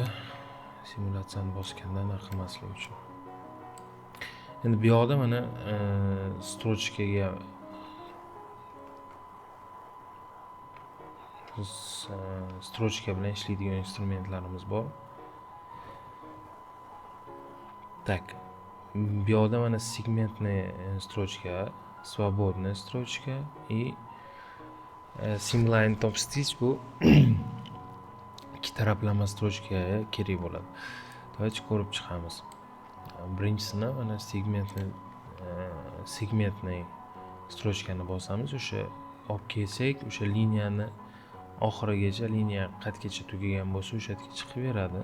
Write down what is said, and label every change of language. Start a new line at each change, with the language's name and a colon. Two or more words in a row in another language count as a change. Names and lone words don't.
Uzbek: Simulyatsiyani bosganda narxamaslik uchun. Endi bu yoqda mana strochkaga strochka bilan ishlaydigan instrumentlarimiz bor. Так. Bu yoqda mana
Russian: сегментный строчка, свободная строчка
Uzbek: и Simline Top Stitch bu ikki taraflama strochka kerak bo'ladi. Давайте ko'rib chiqamiz. Birinchisini mana segmentniy strochkani bosamiz. O'sha olib kelsak, o'sha liniyani oxirigacha, liniya qatgacha tugagan bo'lsa, o'sha yerga chiqib beradi.